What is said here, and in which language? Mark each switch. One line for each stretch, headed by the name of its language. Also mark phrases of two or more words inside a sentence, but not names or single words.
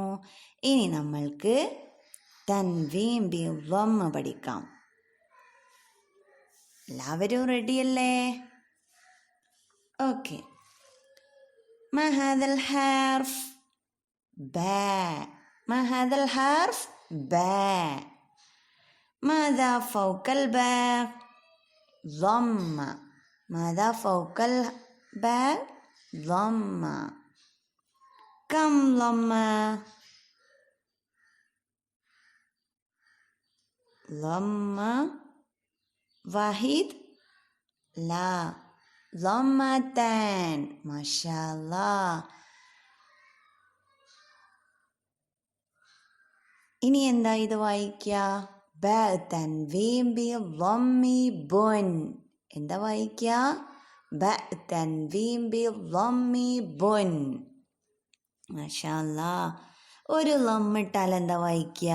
Malayalam: ഇനി നമ്മൾക്ക്
Arabic: تنوين بالضمة
Malayalam: പഠിക്കാം. എല്ലാവരും റെഡിയല്ലേ? ഓക്കെ.
Arabic: ما هذا الحرف? باء. ما هذا الحرف؟ باء. ماذا فوق الباء؟ ضمة. ماذا فوق الباء؟ ضمة. كم ضمة؟ ضمة واحد؟ لا، ضمتان. ما شاء الله.
Malayalam: ഇനി എന്താ ഇത് വായിക്കുക?
Arabic: باء تنوين بالضمة بٌ.
Malayalam: എന്താ വായിക്കുക?
Arabic: باء تنوين بالضمة بٌ. ما شاء الله.
Malayalam: ഒരു ലമ്മിട്ടാൽ എന്താ വായിക്കുക?